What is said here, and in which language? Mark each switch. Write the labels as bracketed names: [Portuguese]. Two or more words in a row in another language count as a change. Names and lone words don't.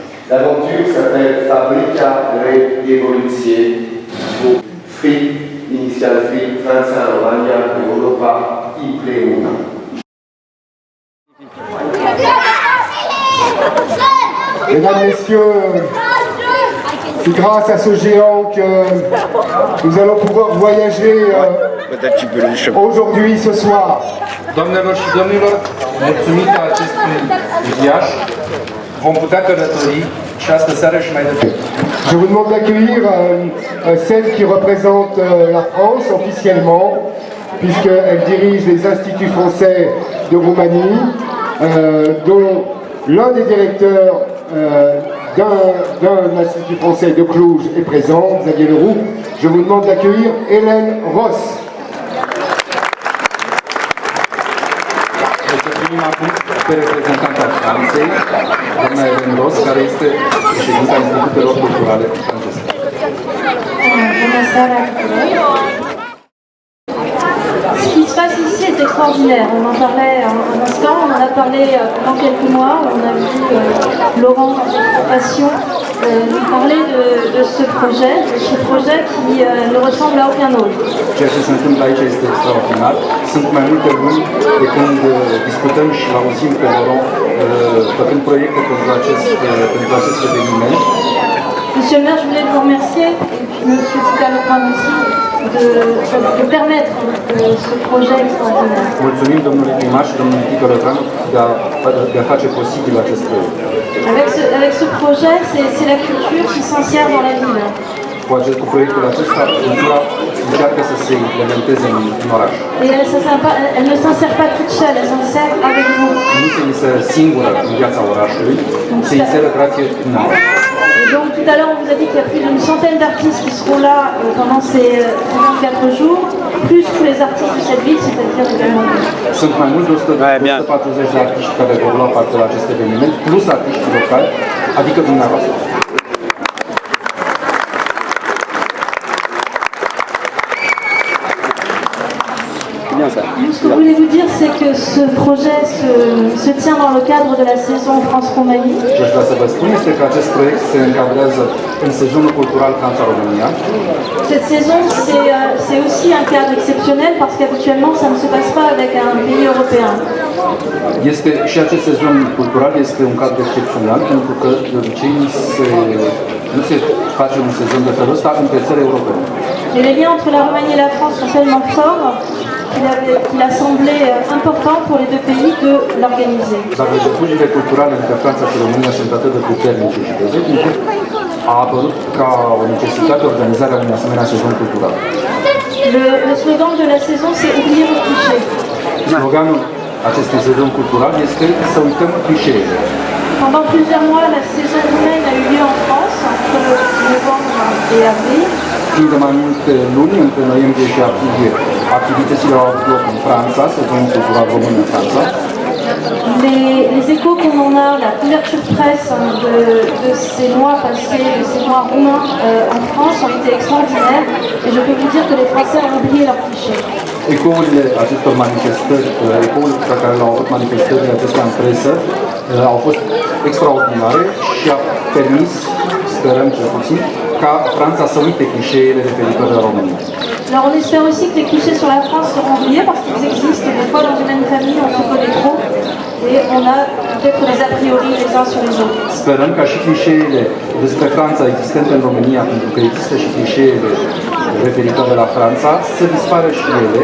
[French] L'aventure s'appelle Fabrica Revoluție, Free, inițial Free, Franța, România, Europa, împreună. Mesdames, Messieurs, c'est grâce à ce géant que nous allons pouvoir voyager aujourd'hui, ce soir. [Romanian] Doamnelor și domnilor, mulțumită acestui uriaș, vom putea călători și astă seară și mai departe. [French] Je vous demande d'accueillir celle qui représente la France officiellement, puisqu'elle dirige les instituts français de Roumanie, dont l'un des directeurs d'un institut français de Cluj est présent, Xavier Leroux. Je vous demande d'accueillir Hélène Ross. [Romanian] Primim acum pe reprezentanta Franței, doamna Hélène Ross, care este președinta Institutelor Culturale franceze. Bună seara tuturor! [French] Ce qui se passe ici est extraordinaire. On en parlait un instant, on en a parlé pendant quelques mois. On a vu Laurent dans cette formation nous parler de ce projet qui ne ressemble à aucun autre. [Romanian] Ceea ce se întâmplă aici este extraordinar. Sunt mai multe luni de când discutăm și auzim pe Laurent făcând proiecte pentru acest eveniment. [French] Monsieur le maire, je voulais vous remercier, et monsieur Ticalopan aussi, de permettre ce projet extraordinaire. [Romanian] Mulțumim domnului primar și domnului Ticalopan de a face posibil acest proiect. [French] Avec ce projet, c'est la culture qui s'insère dans la ville. [Romanian] Cu proiectul acesta, cultura încearcă să se implementeze în oraș. [French] Et elle ne s'insère pas toute seule, elle s'insère avec vous. [Romanian] Nu se inseră singură în viața orașului, se inseră grație dumneavoastră. [French] Donc tout à l'heure on vous a dit qu'il y a plus d'une centaine d'artistes qui seront là pendant ces 4 jours, plus tous les artistes de cette ville, c'est-à-dire également vous. [Romanian] Sunt mai mult de 140 de artiști care vor lua parte la acest eveniment, plus artiști locali, adică dumneavoastră. [French] Ce que je voulais vous dire, c'est que ce projet se tient dans le cadre de la saison France-Roumanie. [Romanian] Ce aș vrea să vă spun este că acest proiect se încadrează în sezonul cultural Franța-România. [French] Cette saison, c'est aussi un cadre exceptionnel parce qu'habituellement, ça ne se passe pas avec un pays européen. [Romanian] Și acest sezon cultural este un cadru excepțional pentru că de obicei nu se face un sezon de felul ăsta între țări europene. [French] Et les liens entre la Roumanie et la France sont tellement forts qu'il a semblé important pour les deux pays de l'organiser. [Romanian] Dar legăturile culturale între Franța și România sunt atât de puternice și de vechi, încât a apărut ca o necesitate organizarea unui asemenea sezon cultural. [French] Le slogan de la saison, c'est oublier vos clichés. [Romanian] Sloganul acestui sezon cultural este să uităm clișeele. [French] Pendant plusieurs mois, la saison roumaine a eu lieu en France, entre novembre et avril. [Romanian] Timp de mai multe luni, între noiembrie și aprilie, activitățile au avut loc în Franța, sezonul cultural român în Franța. [French] Les échos qu'on en a, la couverture presse de ces mois passés, de ces mois roumains en France ont été extraordinaires et je peux vous dire que les Français ont oublié leurs clichés. [Romanian] Ecourile acestor manifestări, ecourile pe care le-au avut manifestările acestea în presă, au fost extraordinare și a permis, sperăm cel puțin, ca Franța să uite clișeele referitoare la România. [French] Alors on espère aussi que les clichés sur la France seront oubliés parce qu'ils existent. Des fois dans une même famille on se connaît trop et on a peut-être des a priori les uns sur les autres. [Romanian] Sperăm ca și clișeele despre Franța existente în România, pentru că există și clișeele referitoare la Franța, să dispară și ele.